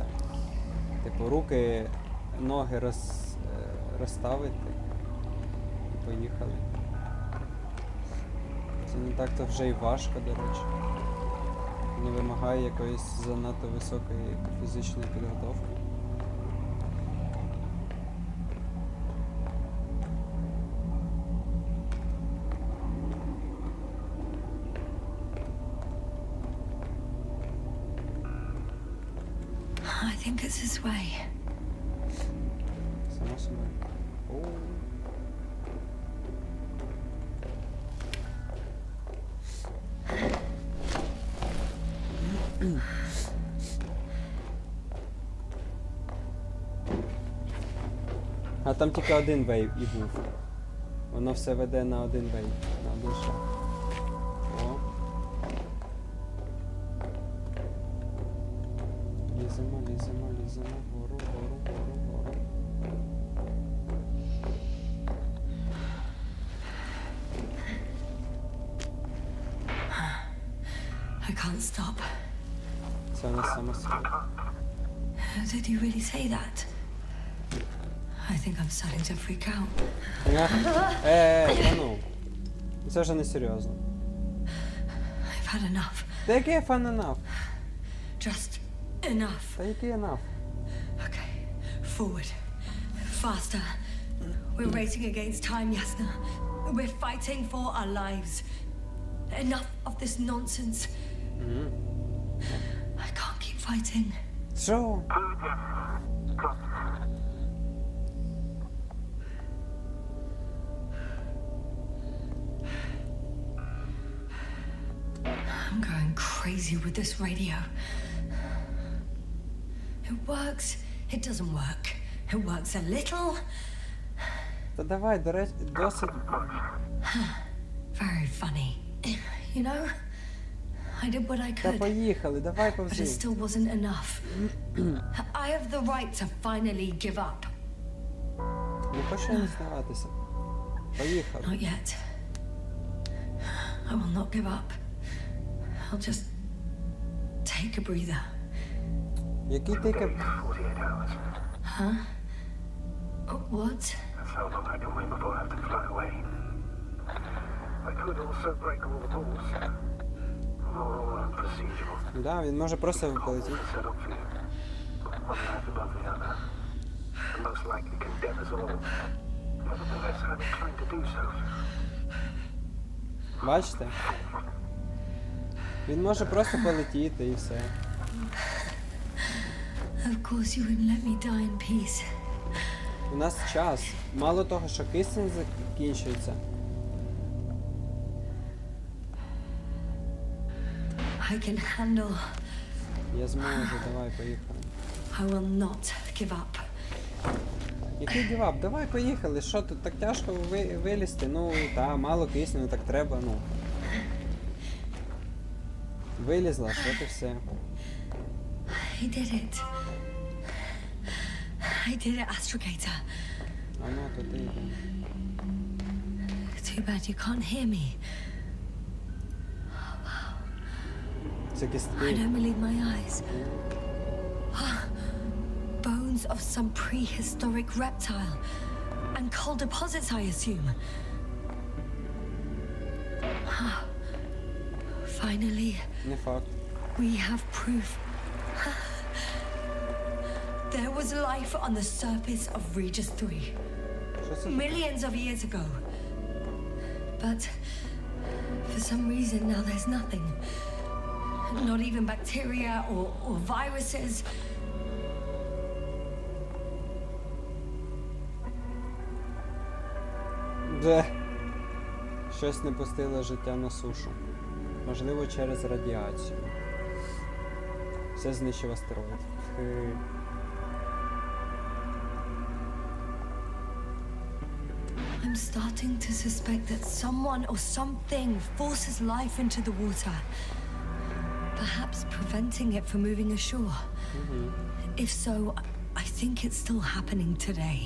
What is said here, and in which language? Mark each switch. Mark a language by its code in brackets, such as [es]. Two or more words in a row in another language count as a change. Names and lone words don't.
[uk] Типу, руки, ноги розставити. І поїхали. Це не так-то вже й важко, до речі. Не вимагає якоїсь занадто високої фізичної підготовки. [en] I think it's this way. [uk] Само собою. О. А там тільки один вейв і був. Воно все веде на один вейв, на один шаг. О. Ліземо, вгору. [en] I can't stop. [uk] Це у нас само собою. [en] Did you really say that? I think I'm starting to freak out. [uk] Ну. Це вже не серйозно. [en] I've had enough. [uk] Та який [en] fun enough? Just enough. [uk] Та який enough? [en] Okay, forward. Faster. We're racing against time, Yasna. We're fighting for our lives. Enough of this nonsense. I can't keep fighting. [uk] Що? [en] I'm going crazy with this radio. It works, it doesn't work. It works a little. [uk] Та давай, до речі, досить. [en] Very funny. You know, I did what I [uk] Та [en] could, [uk] поїхали, давай [en] but it [uk] повзи. [en] still wasn't enough. I have the right to finally give up. [uk] Не хочу я не здаватися. Поїхали. [en] Not yet. I will not give up. I'll just take a breather. [uk] Який тільки... [en] 48 hours. Huh? What? That's how long I can wait before I have to fly away. I could also break all the rules. Moral and procedural. [uk] Да, він може просто [en] All [uk] полетіти. [en] set up for you. One life above the other. And most likely condemn us all. Nevertheless, I'm inclined to do so. [uk] Бачите? Він може просто полетіти і все. [en] Of course you wouldn't let me die in peace. [uk] У нас час. Мало того, що кисень закінчується. [en] I can handle. [uk] Я зможу, давай, поїхали. [en] I will not give up. [uk] Який гівап? Давай, поїхали. Що тут так тяжко вилізти? Ну, та, мало кисню, ну так треба, ну. Вилізла, що ти все. [en] I did it. I did it, Astrogator. [uk] А ну, то ти йди. [en] Too bad you can't hear me. [uk] Це [en] I [uk] кістки. [en] don't believe my eyes. Bones of some prehistoric reptile. And coal deposits, I assume. Finally, [uk] Не факт. [en] we have proof. There was life on the surface of Regis 3. [uk] Що це? [en] Millions of years ago. But for some reason now there's nothing. Not even bacteria or viruses. [uk] Де? Щось не пустило життя на сушу. Можливо, через радіацію. Все знищив астероїд. [en] I'm starting to suspect that someone or something forces life into the water. Perhaps preventing it from moving ashore. If so, I think it's still happening today.